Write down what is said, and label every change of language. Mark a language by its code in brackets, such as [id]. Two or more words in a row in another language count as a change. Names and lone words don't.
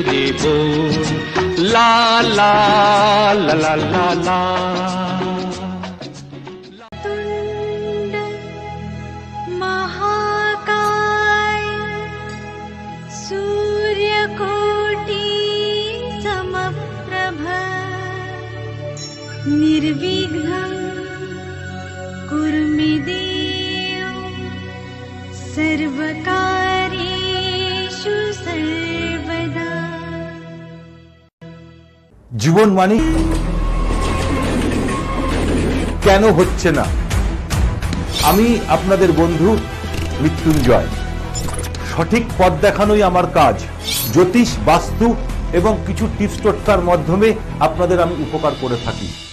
[bn] রে বোন, লা লা লা লা লা লা। [sa] महाकाय सूर्यकोटि समप्रभ निर्विघ्नं कुरु मे देव सर्वकार्येषु सर्वदा। [bn] জীবন মানে কেন হচ্ছে না? আমি আপনাদের বন্ধু মৃত্যুঞ্জয়। সঠিক পথ দেখানোই আমার কাজ। জ্যোতিষ, বাস্তু এবং কিছু টিপস টোটকার মাধ্যমে আপনাদের আমি উপকার করে থাকি।